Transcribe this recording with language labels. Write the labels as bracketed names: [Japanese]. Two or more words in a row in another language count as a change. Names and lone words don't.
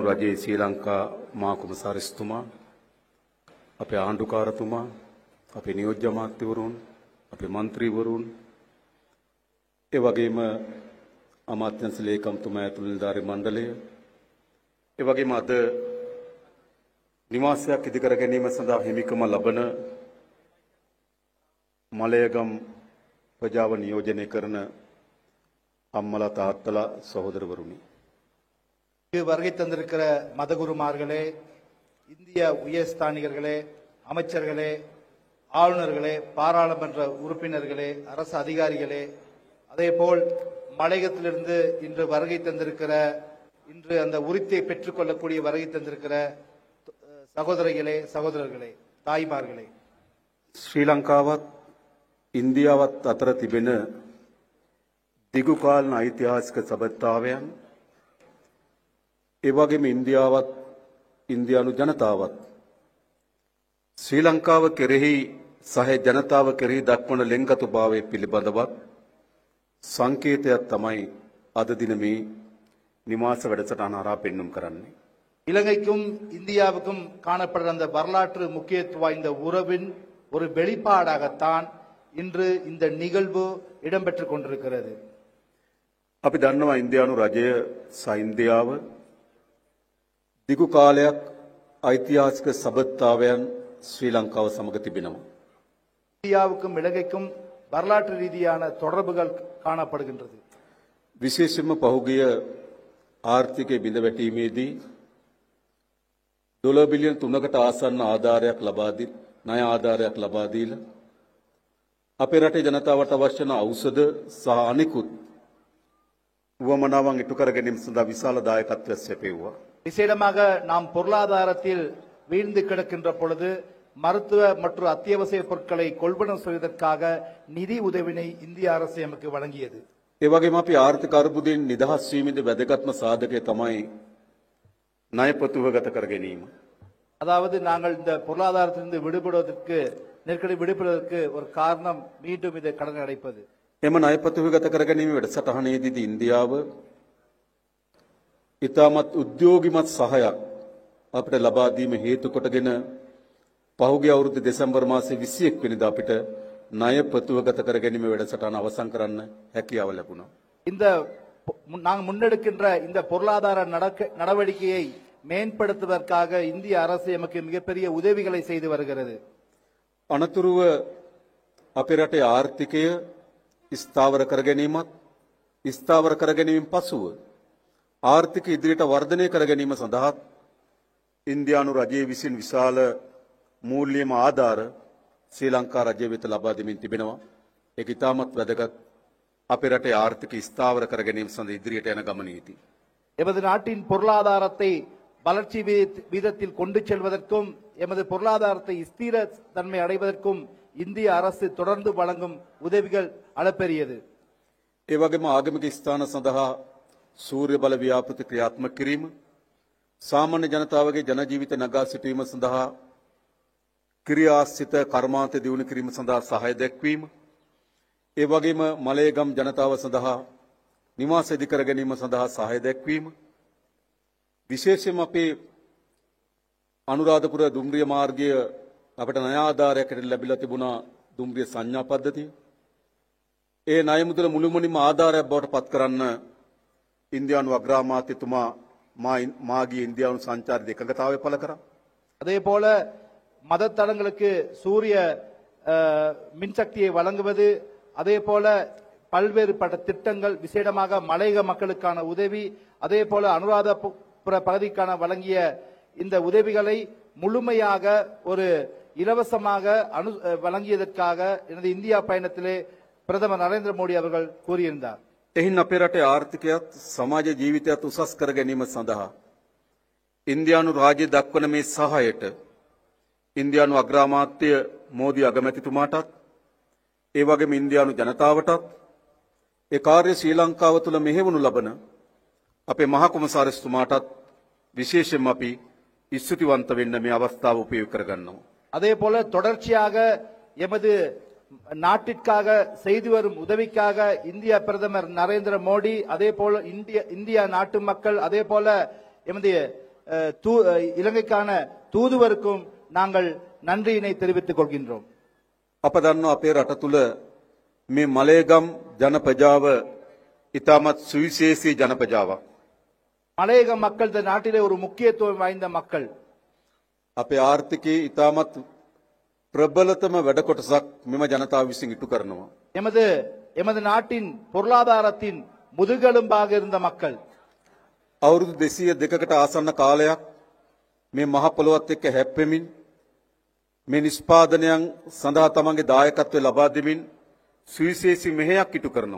[Sinhala] රජයේ ශ්‍රී ලංකා මහා කොමසාරිස්තුමා අපේ ආණ්ඩුකාරතුමා අපේ නියෝජ්‍ය අමාත්‍යවරුන් අපේ മന്ത്രിවරුන් ඒ වගේම අමාත්‍යංශ ලේකම්තුමා ඇතුළු නිලධාරී මණ්ඩලය ඒ වගේම අද නිවාසයක් ඉදිකර ගැනීම සඳහා හිමිකම ලබන මලයගම් ප්‍රජාව නියෝජනය කරන අම්මලා තාත්තලා සහෝදරවරුණි [Tamil] வருகை தந்திருக்கிற மதகுருமார்களே, இந்திய உயர்ஸ்தானிகர்களே, அமைச்சர்களே, ஆளுநர்களே, பாராளுமன்ற உறுப்பினர்களே, அரசு அதிகாரிகளே, அதேபோல் மலையகத்திலிருந்து இன்று வருகை தந்திருக்கிற இன்று அந்த உரித்தை பெற்றுக்கொள்ளக்கூடிய வருகை தந்திருக்கிற சகோதரிகளே, சகோதரர்களே, தாய்மார்களே, [Sinhala] ஸ்ரீலங்காවත් ඉන්දියාවත් අතර තිබෙන දිගු කාලන ඓතිහාසික සබඳතාවයන් ඒ වගේම ඉන්දියාවත් ඉන්දියානු ජනතාවත් ශ්‍රී ලංකාව කෙරෙහි සහ ජනතාව කෙරෙහි දක්වන ලෙන්ගතුභාවය පිළිබඳවත් සංකේතයක් තමයි අද දින මේ නිවාස වැඩසටහන හරහා පෙන්눔 කරන්නේ. [Tamil] இலங்கைக்கும் இந்தியாவுக்கும் காணப்படுற அந்த வரலாற்று முக்கியத்துவம் வாய்ந்த உறவின் ஒரு வெளிப்பாடாகத்தான் இன்று இந்த நிகழ்வு இடம்பெற்றுக் கொண்டிருக்கிறது. [Sinhala] අපි දන්නවා ඉන්දියානු රජය සහ ඉන්දියාව දිගු කාලයක් ඓතිහාසික සබඳතාවයන් ශ්‍රී ලංකාව සමග තිබෙනවා. [Tamil] இந்தியாவுக்கும் இலங்கைக்கும் வரலாற்று ரீதியான தொடர்புகள் காணப்படுகின்றது. [Sinhala] විශේෂයෙන්ම පහුගිය ආර්ථිකයේ බිඳ වැටීමේදී $3 බිලියන 3කට ආසන්න ආධාරයක් ලබා දී ණය ආධාරයක් ලබා දීලා අපේ රටේ ජනතාවට අවශ්‍ය වන ඖෂධ සහ අනිකුත් උවමනාවන් ඉටු කර ගැනීම සඳහා විශාල දායකත්වයක් සැපෙව්වා. [Tamil] விசேடமாக நாம் பொருளாதாரத்தில் வீழ்ந்து கிடக்கின்ற பொழுது மருத்துவ மற்றும் அத்தியாவசிய பொருட்களை கொள்வனவு செய்வதற்காக நிதி உதவினை இந்திய அரசு நமக்கு வழங்கியது. [Sinhala] ඒ වගේම අපි ආර්ථික අර්බුදයෙන් නිදහස් වීමේදී වැදගත්ම සාධකය තමයි ණය ප්‍රතිවගත කර ගැනීම. [Tamil] அதாவது நாங்கள் இந்த பொருளாதாரத்திலிருந்து விடுபடுவதற்கு நெருக்கடி விடுபடுவதற்கு ஒரு காரணம் மீண்டும் இதை கடன் அடைப்பது. [Sinhala] එම ණය ප්‍රතිවගත කර ගැනීම වැඩසටහනේදී ඉන්දියාව ඉතාමත් උද්‍යෝගිමත් සහයක් අපිට ලබා දීම හේතු කොටගෙන පහුගිය අවුරුදු දෙසැම්බර් මාසයේ 21 වෙනිදා අපිට ණය ප්‍රතිවගත කර ගැනීම වැඩසටහන අවසන් කරන්න හැකියාව ලැබුණා. [Tamil] இந்த நாங்கள் முன்னெடுக்கின்ற இந்த பொருளாதார நடவடிக்கையை மேம்படுத்துவதற்காக இந்திய அரசு நமக்கு மிகப்பெரிய உதவிகளை செய்து வருகிறது. [Sinhala] අනතුරුව අපේ රටේ ආර්ථිකය ස්ථාවර කර ගැනීමත් ස්ථාවර කර ගැනීමෙන් පසුව ආර්ථික ඉදිරියට වර්ධනය කර ගැනීම සඳහා ඉන්දියානු රජයේ විසින් විශාල මූල්‍යම ආධාර ශ්‍රී ලංකා රජය වෙත ලබා දෙමින් තිබෙනවා. ඒක ඉතාමත් වැදගත් අපේ රටේ ආර්ථික ස්ථාවර කර ගැනීම සඳහා ඉදිරියට යන ගමනේදී [Tamil] எமது நாட்டின் பொருளாதாரத்தை வளர்ச்சி வீதத்தில் கொண்டு செல்வதற்கும் எமது பொருளாதாரத்தை ஸ்திர தன்மை அடைவதற்கும் இந்திய அரசு தொடர்ந்து வழங்கும் உதவிகள் அளப்பெரியது. [Sinhala] ඒ වගේම ආගමික ස්ථාන සඳහා සූර්ය බල ව්‍යාපෘති ක්‍රියාත්මක කිරීම, සාමාන්‍ය ජනතාවගේ ජන ජීවිත නගා සිටීම සඳහා ක්‍රියාසිත කර්මාන්ත දියුණු කිරීම සඳහා සහාය දැක්වීම, ඒ වගේම මලයගම් ජනතාව සඳහා නිවාස ඉදිකර ගැනීම සඳහා සහාය දැක්වීම, විශේෂයෙන්ම අපේ අනුරාධපුර දුම්රිය මාර්ගය අපට ණය ආධාරයකට ලැබිලා තිබුණා දුම්රිය සංඥා පද්ධතිය. ඒ ණය මුදල මුළුමනින්ම ආධාරයක් බවට පත් කරන්න ඉන්දියානු අග්‍රාමාත්‍යතුමා මාගේ ඉන්දියානු සංචාරයේ එකඟතාවය පළ කරා. [Tamil] அதே போல மதத்தலங்களுக்கு சூரிய மின்சக்தியை வழங்குவது, அதே போல பல்வேறுபட்ட திட்டங்கள், விசேடமாக மலையக மக்களுக்கான உதவி, அதே போல அனுராதபுர பகுதிக்கான வழங்கிய இந்த உதவிகளை முழுமையாக ஒரு இலவசமாக வழங்கியதற்காக எனது இந்தியா பயணத்திலே பிரதமர் நரேந்திர மோடி அவர்கள் கூறியிருந்தார். [Sinhala] එහින් අපේ රටේ ආර්ථිකයත් සමාජ ජීවිතයත් උසස් කර ගැනීම සඳහා ඉන්දියානු රාජ්‍ය දක්වන මේ සහායට ඉන්දියානු අග්‍රාමාත්‍ය මෝදි අගමැතිතුමාටත් ඒ වගේම ඉන්දියානු ජනතාවටත් ඒ කාර්ය ශ්‍රී ලංකාව තුළ මෙහෙවනු ලබන අපේ මහා කොමසාරිස්තුමාටත් විශේෂයෙන්ම අපි ස්තුතිවන්ත වෙන්න මේ අවස්ථාව උපයෝග කරගන්නවා. [Tamil] அதே போல தொடர்ச்சியாக எமது நாட்டிற்காக செய்து வரும் உதவிக்காக இந்திய பிரதமர் நரேந்திர மோடி, அதே போல இந்தியா நாட்டு மக்கள், அதே போல எமது இலங்கைக்கான தூதுவருக்கும் நாங்கள் நன்றியினை தெரிவித்துக் கொள்கின்றோம். [Sinhala] අප දන්නවා අපේ රට තුළ මේ මලේගම් ජනපජාව ඉතාමත් සුවිශේෂී ජනපජාවක්. [Tamil] மலையக மக்கள் இந்த நாட்டிலே ஒரு முக்கியத்துவம் வாய்ந்த மக்கள். [Sinhala] අපේ ආර්ථිකයේ ඉතාමත් ප්‍රබලතම වැඩ කොටසක් මෙම ජනතාව විසින් ඉටු කරනවා. [Tamil] எமது நாட்டின் பொருளாதாரத்தின் முதுகெலும்பாக இருந்த மக்கள். [Sinhala] අවුරුදු 202කට ආසන්න කාලයක් මේ මහ පොළොවත් එක්ක හැප්පෙමින් මේ නිෂ්පාදනයන් සඳහා තමන්ගේ දායකත්වය ලබා දෙමින් සුවිශේෂී මෙහෙයක් ඉටු කරනවා.